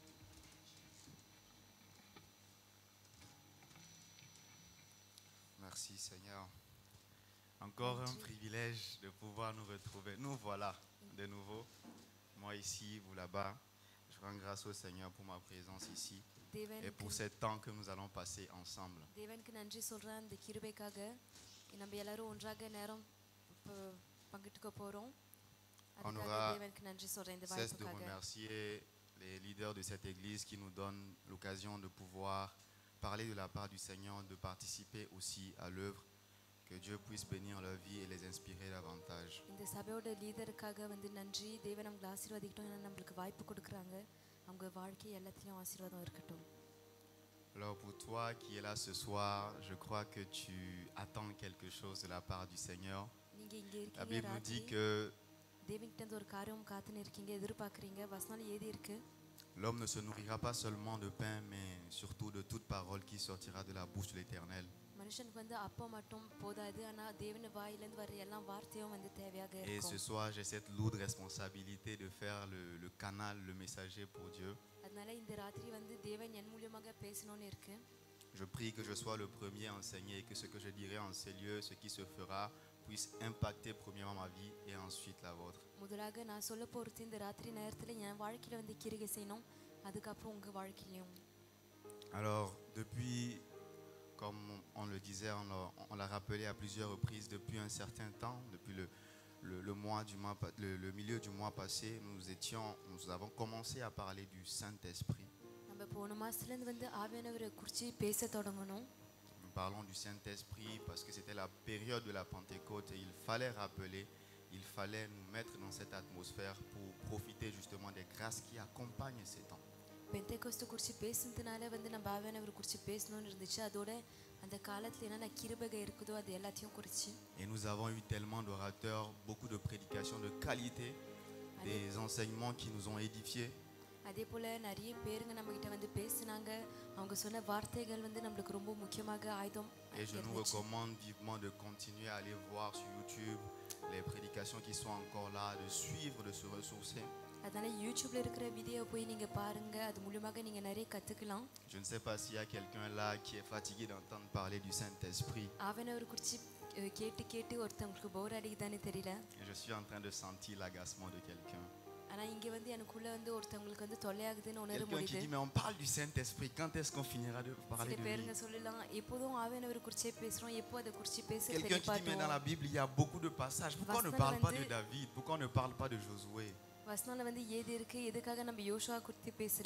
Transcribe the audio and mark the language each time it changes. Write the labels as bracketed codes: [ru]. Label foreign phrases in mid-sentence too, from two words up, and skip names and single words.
[fr] Merci Seigneur. Encore un privilège de pouvoir nous retrouver. Nous voilà de nouveau. Moi ici, vous là-bas. Je rends grâce au Seigneur pour ma présence ici et pour ce temps que nous allons passer ensemble. [ta] தேவனுக்கு நன்றி சொல்றேன் இந்த கிருபைக்காக. நம்ம எல்லாரும் ஒன்றாக நேரம் பங்கிட்டுக்க போறோம். [fr] On [ta] அதுக்காக [fr] aura [ta] தேவனுக்கு நன்றி சொல்றேன் இந்த [fr] cesse de [ta] வாய்ப்புக்காக. [fr] remercier les leaders de cette église qui nous donnent l'occasion de pouvoir parler de la part du Seigneur, de participer aussi à l'œuvre. Que Dieu puisse bénir leur vie et les inspirer davantage. [ta] இந்த சபையோட லீடருக்காக நன்றி. தேவன் நமக்கு ஆசீர்வதிக்கட்டும். நம்மளுக்கு வாய்ப்பு கொடுக்கறாங்க. அவங்க வாழ்க்கை எல்லாத்துலயும் ஆசீர்வாதம் இருக்கட்டும். [fr] Alors pour toi qui es là ce soir, je crois que tu attends quelque chose de la part du Seigneur. [ta] நீங்க இங்க [fr] La [ta] இருக்கீங்க [fr] Bible nous [ta] ராத்திரி. [fr] dit que [ta] தேவன்கிட்ட இருந்து ஒரு காரியம் காத்துன்னு இருக்கீங்க, எதிர்பார்க்கறீங்க. வசனம் ஏதி இருக்கு. [fr] l'homme ne se nourrira pas seulement de pain, mais surtout de toute parole qui sortira de la bouche de l'Éternel. [ta] மனுஷனுக்கு அப்பம் மட்டும் போதாது, ஆனா தேவன் வாயிலிருந்து வர எல்லா வார்த்தையும் தேவையாக [fr] Et ce [ta] இருக்கும். [fr] soir, j'ai cette lourde responsabilité de faire le canal, le messager pour Dieu. [ta] அதனால இந்த ராத்திரி தேவன் என் மூலமாக பேசணும்னு இருக்கு. [fr] Je prie que je sois le premier à enseigner et que ce que je dirai en ces lieux, ce qui se fera, puisse impacter premièrement ma vie et ensuite la vôtre. [ta] முதலாக நான் சொல்ல போறது இந்த ராத்திரி நேரத்துல என் வாழ்க்கையில கிரியை செய்யணும், அதுக்கப்புறம் உங்க வாழ்க்கையிலும். [fr] Alors, depuis, comme on le disait, on l'a rappelé à plusieurs reprises, depuis un certain temps, depuis le milieu du mois passé, nous avons commencé à parler du Saint-Esprit. [ta] நம்ம போன மாசத்துல இருந்து ஆவியானவரை குறித்து பேச தொடங்கணும். [fr] Nous parlons du Saint-Esprit parce que c'était la période de la Pentecôte et il fallait rappeler, il fallait nous mettre dans cette atmosphère pour profiter justement des grâces qui accompagnent ces temps. [ta] பெந்தேகோஸ்து குறித்து பேசுனதுனால நம்ம ஆவியானவரை குறித்து பேசணும்னு இருந்துச்சு. அதோட அந்த காலத்துல என்னென்ன கிருபை இருக்குதோ அது எல்லாத்தையும் குறித்து. [fr] Et nous avons eu tellement d'orateurs, beaucoup de prédications de qualité, des enseignements qui nous ont édifiés. [ta] அதே போல நிறைய பேருங்க நம்ம கிட்ட பேசினாங்க. அவங்க சொன்ன வார்த்தைகள் நமக்கு ரொம்ப முக்கியமாக ஆயுதம். [fr] Et je nous recommande vivement de continuer à aller voir sur YouTube les prédications qui sont encore là, de suivre, de se ressourcer. [ta] அதனால யூடியூப்ல இருக்கிற வீடியோ போய் நீங்க பாருங்க. அது மூலமாக நீங்க நிறைய கத்துக்கலாம். [fr] Je ne sais pas s'il y a quelqu'un là qui est fatigué d'entendre parler du Saint-Esprit. [ta] ஆவியானவர் குறித்து கேட்டு கேட்டு ஒருத்தங்களுக்கு போர் அடிக்குதானே தெரியல. [fr] Et je suis en train de sentir l'agacement de quelqu'un. [ta] ஆனா இங்க எனக்குள்ள ஒருத்தங்களுக்கு தொல்லையாகுதுன்னு உணர [fr] Quelqu'un qui [ta] முடியுது. [fr] dit mais on parle du Saint-Esprit, quand est-ce qu'on finira de parler [ta] சில [fr] de [ta] பேருங்க [fr] lui? [ta] சொல்லலாம் எப்போதும் ஆவியானவர் குறித்து பேசுறோம், எப்போ அதை குறித்து பேச [fr] Quelqu'un qui dit mais dans la Bible il y a beaucoup de passages, pourquoi on ne parle pas de David, pourquoi on ne parle pas de Josué? [ta] வசனம்ல ஏது இருக்கு, எதுக்காக நம்ம யோசுவா குறித்து பேசல?